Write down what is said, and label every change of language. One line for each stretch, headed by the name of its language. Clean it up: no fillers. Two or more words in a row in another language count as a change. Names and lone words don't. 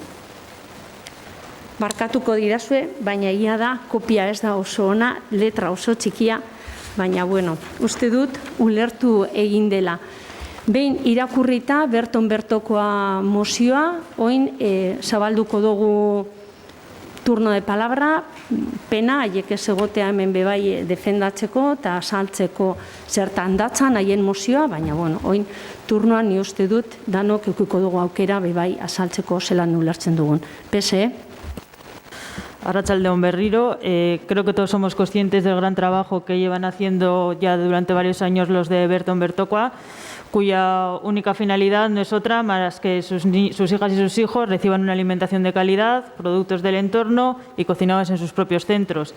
Basque: Barkatuko dirazue, baina egia da, kopia ez da oso ona, letra oso txikia, baina bueno, uste dut ulertu egin dela. Behin irakurrita berton bertokoa mozioa, oin zabalduko dugu
Spanish: turno de palabra,
Basque: pena, haiek ez egotea hemen bebai defendatzeko eta saltzeko zertan datzan haien mozioa, baina, bueno, oin turnoan ni uste dut danok eukiko dugu aukera bebai azaltzeko zelan ulertzen dugun. PSE? Arratsaldeon berriro.
Spanish: Creo que todos somos conscientes del gran trabajo que llevan haciendo ya durante varios años los de Berton Bertocua, cuya única finalidad no es otra más que sus hijas y sus hijos reciban una alimentación de calidad, productos del entorno y cocinados en sus propios centros.